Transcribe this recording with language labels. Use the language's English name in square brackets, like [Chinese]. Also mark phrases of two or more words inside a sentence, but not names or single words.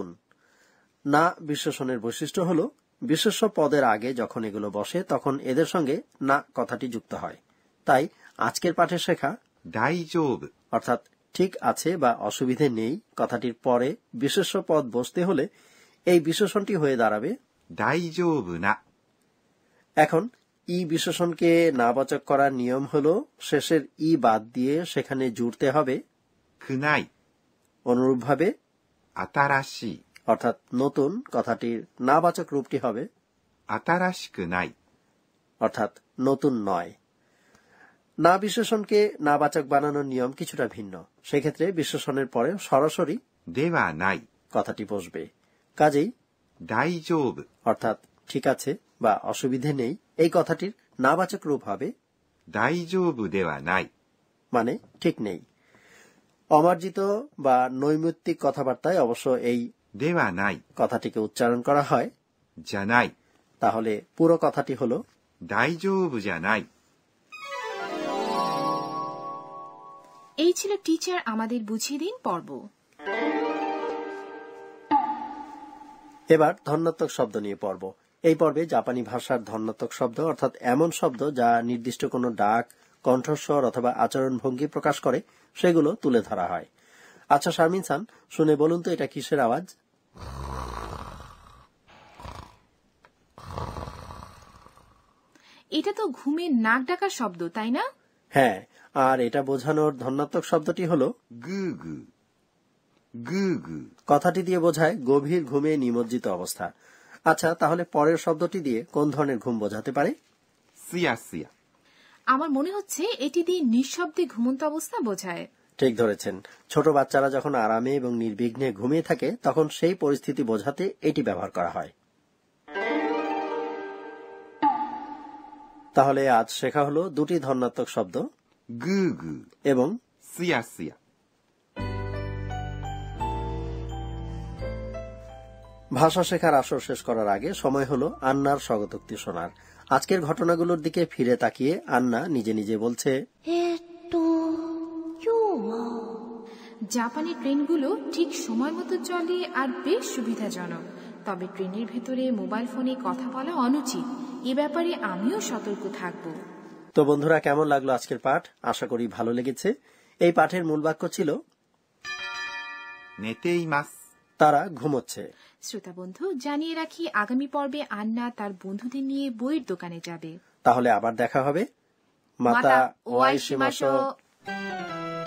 [Bangla] না বিশেষণের বৈশিষ্ট্য হল বিশেষ্য পদের আগে যখন এগুলো বসে তখন এদের সঙ্গে না কথাটি যুক্ত হয়। তাই আজকের পাঠে শেখা [Japanese] 大丈夫 [Bangla] অর্থাৎ ঠিক আছে বা অসুবিধে নেই কথাটির পরে বিশেষ্য পদ বসতে হলে এই বিশেষণটি হয়ে দাঁড়াবে [Japanese] 大丈夫な [Bangla] এখন ই বিশেষণকে নাবাচক করার নিয়ম হল শেষের ই বাদ দিয়ে সেখানে জুড়তে হবে [Japanese] くない [Bangla] অনুরূপভাবে [Japanese] 新しい [Bangla] অর্থাৎ নতুন কথাটির নাবাচক রূপটি হবে [Japanese] 新しくない [Bangla] অর্থাৎ নতুন নয়। না বিশেষণকে নাবাচক বানানোর নিয়ম কিছুটা ভিন্ন। সেক্ষেত্রে বিশেষণের পরে সরাসরি [Japanese] ではない [Bangla] কথাটি বসবে। কাজেই [Japanese] 大丈夫 [Bangla] অর্থাৎ ঠিক আছে বা অসুবিধে নেই এই কথাটির নাবাচক রূপ হবে [Japanese] 大丈夫ではない [Bangla] মানে ঠিক নেই। অমার্জিত বা নৈমিত্তিক কথাবার্তায় অবশ্য এই [Japanese] ではない [Bangla] কথাটিকে উচ্চারণ করা হয় [Japanese] じゃない [Bangla] তাহলে পুরো কথাটি হল [Japanese] 大丈夫じゃない [Bangla] এই ছিল টিচার আমাদের বুঝিয়ে দিন পর্ব। এবার ধন্যাত্মক শব্দ নিয়ে পর্ব। এই পর্বে জাপানি ভাষার ধন্যাত্মক শব্দ অর্থাৎ এমন শব্দ যা নির্দিষ্ট কোনো ডাক, কণ্ঠস্বর অথবা আচরণ ভঙ্গি প্রকাশ করে সেগুলো তুলে ধরা হয়। আচ্ছা শারমিন সান, শুনে বলুন তো এটা কিসের আওয়াজ? এটা তো ঘুমের নাক ডাকার শব্দ, তাই না? হ্যাঁ, আর এটা বোঝানোর ধন্যাত্মক শব্দটি হল [Japanese] グーグーグーグー [Bangla] কথাটি দিয়ে বোঝায় গভীর ঘুমে নিমজ্জিত অবস্থা। আচ্ছা, তাহলে পরের শব্দটি দিয়ে কোন ধরনের ঘুম বোঝাতে পারে? [Japanese] すやすや [Bangla] আমার মনে হচ্ছে এটি দিয়ে নিঃশব্দে ঘুমন্ত অবস্থা বোঝায়। ঠিক ধরেছেন। ছোট বাচ্চারা যখন আরামে এবং নির্বিঘ্নে ঘুমিয়ে থাকে তখন সেই পরিস্থিতি বোঝাতে এটি ব্যবহার করা হয়। তাহলে আজ শেখা হলো দুটি ধন্যাত্মক শব্দ [Japanese] グーグー [Bangla] এবং [Japanese] すやすや [Bangla] ভাষা শেখার আসর শেষ করার আগে সময় হলো আন্নার স্বগতোক্তি শোনার। আজকের ঘটনাগুলোর দিকে ফিরে তাকিয়ে আন্না নিজে নিজে বলছে, জাপানি ট্রেনগুলো ঠিক সময় মতো চলে আর বেশ সুবিধাজনক, তবে ট্রেনের ভেতরে মোবাইল ফোনে কথা বলা অনুচিত। এ ব্যাপারে আমিও সতর্ক থাকব। তো বন্ধুরা, কেমন লাগলো আজকের পাঠ? আশা করি ভালো লেগেছে। এই পাঠের মূল বাক্য ছিল 寝ています তারা ঘুমোচ্ছে। শ্রোতা বন্ধু, জানিয়ে রাখি আগামী পর্বে আন্না তার বন্ধুদের নিয়ে বইয়ের দোকানে যাবে। তাহলে আবার দেখা হবে। [Japanese] また会いましょう. ওয়াইশিমাশো।